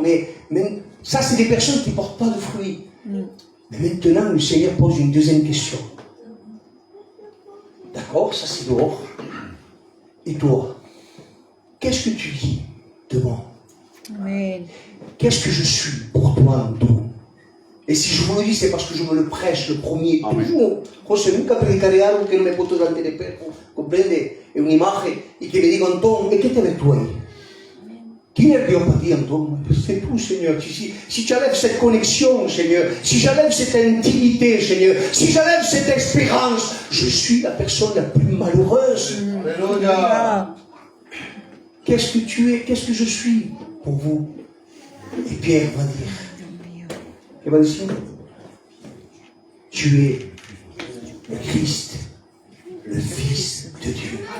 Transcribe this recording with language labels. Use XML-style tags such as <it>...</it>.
<fr>Mais même, ça, c'est des personnes qui ne portent pas de fruits. Mais maintenant, le Seigneur pose une deuxième question. D'accord, ça c'est dehors. Et toi, qu'est-ce que tu dis de moi? Amen. Qu'est-ce que je suis pour toi, Anto? Et si je vous le dis, c'est parce que je me le prêche le premier. Toujours.</fr> <es>José nunca predicaré algo que no me he puesto delante de espejo, comprende, en una imagen, y que me diga, Antón, ¿qué te ves tú ahí? ¿Quién es Dios para ti, Antón?</es> <fr>C'est tout, Seigneur. Si tu enlèves cette connexion, Seigneur, si j'enlève cette intimité, Seigneur, si j'enlève cette espérance, je suis la personne la plus malheureuse. Alléluia. Qu'est-ce que tu es? Qu'est-ce que je suis pour vous? Et Pierre va dire, il va dire, tu es le Christ, le Fils de Dieu.</fr>